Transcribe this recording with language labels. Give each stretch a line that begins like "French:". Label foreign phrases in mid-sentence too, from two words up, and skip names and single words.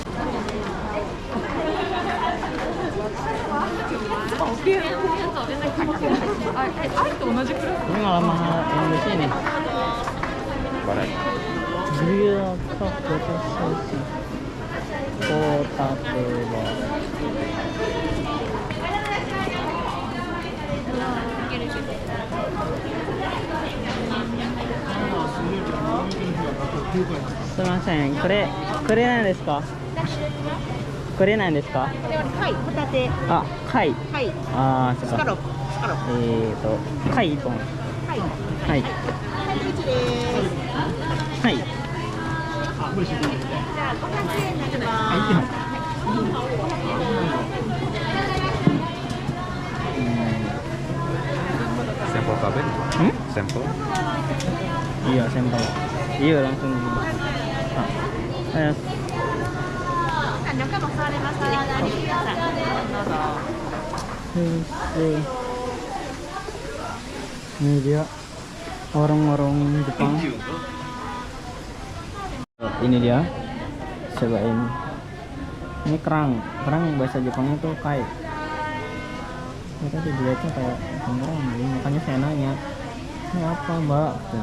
Indonesian: Ini malah mahal Indonesia ini. Barat.
English: Grill top sausage.
Indonesian: Kotak telur.
Japanese: Sumimasen, これなんですか？これなんですか？これは貝、ホタテ、あ、貝。貝、あー、そっか。スカロップ、スカロップ。貝1本。はい。はい。サンドイッチです。はい。じゃあ500円になります。
Indonesian: Sampel kabin? Sampel? Iya, sampel. Iya, langsung. Ah.
Japanese: 中も座れます。どうぞ。
Indonesian: Ini dia warung-warung Jepang. Ini dia, cobain. Ini kerang bahasa Jepangnya tuh kai. Kita dilihatnya kayak kerang, makanya saya nanya, ini apa mbak?